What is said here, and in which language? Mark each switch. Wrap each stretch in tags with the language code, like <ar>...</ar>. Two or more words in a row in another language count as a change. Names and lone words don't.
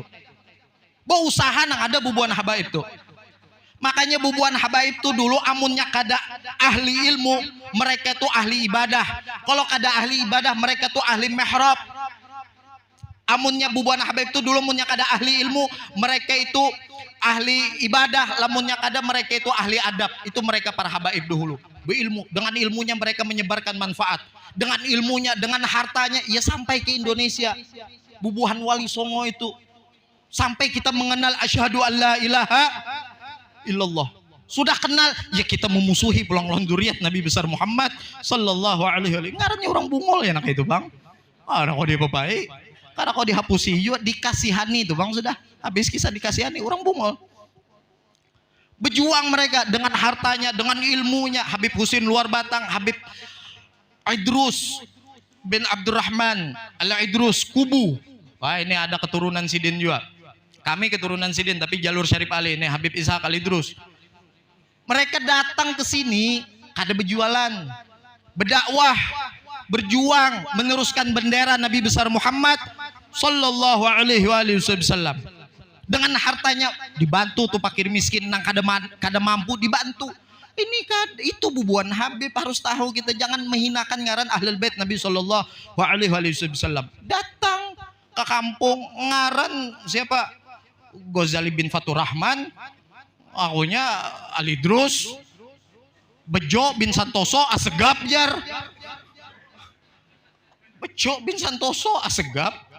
<bjn>Bawa usaha nang ada bubuan habaib tuh. Makanya bubuan habaib tuh dulu amunnya kada ahli ilmu, mereka tuh ahli ibadah. Kalau kada ahli ibadah, mereka tuh ahli mihrab. Amunnya bubuan habaib tuh dulu amunnya kada ahli ilmu, mereka itu ahli ibadah. Lamunnya kada, mereka itu ahli adab.</bjn> <id>Itu mereka para habaib dulu. Berilmu, dengan ilmunya mereka menyebarkan manfaat. Dengan ilmunya, dengan hartanya, ia sampai ke Indonesia.</id> <bjn>Bubuhan Wali Songo itu sampai kita mengenal</bjn> <ar>أشهد أن لا إله إلا الله.</ar> <bjn>Sudah kenal, ya kita memusuhi pulang duriat Nabi besar Muhammad</bjn> <ar>صلى الله عليه وسلم.</ar> <bjn>Ngarannya orang bungol ya nak itu bang. Karena kau dia baik, karena kau dihapusi juga dikasihani itu bang, sudah habis kisah dikasihani orang bungol.</bjn> <id>Berjuang mereka dengan hartanya, dengan ilmunya. Habib Husin luar Batang, Habib Idrus bin Abdurrahman Al-Idrus Kubu.</id> <bjn>Wah ini ada keturunan Sidin juga. Kami keturunan Sidin tapi jalur Syarif Ali. Ini Habib Ishaq Al-Idrus. Mereka datang ke sini kada berjualan, berdakwah, berjuang, meneruskan bendera Nabi besar Muhammad</bjn> <ar>صلى الله عليه وسلم.</ar> <bjn>Dengan hartanya dibantu tuh fakir miskin nang kada mampu dibantu. Ini kan itu bubuan Habib, harus tahu kita jangan menghinakan ngaran</bjn> <ar>أهل البيت</ar> <bjn>Nabi</bjn> <ar>صلى الله عليه وسلم.</ar> <bjn>Datang ke kampung ngaran siapa? Ghazali bin Fatur Rahman, akunya Ali Drus, Bejo bin Santoso Asegap jar. Bejo bin Santoso Asegap.</bjn>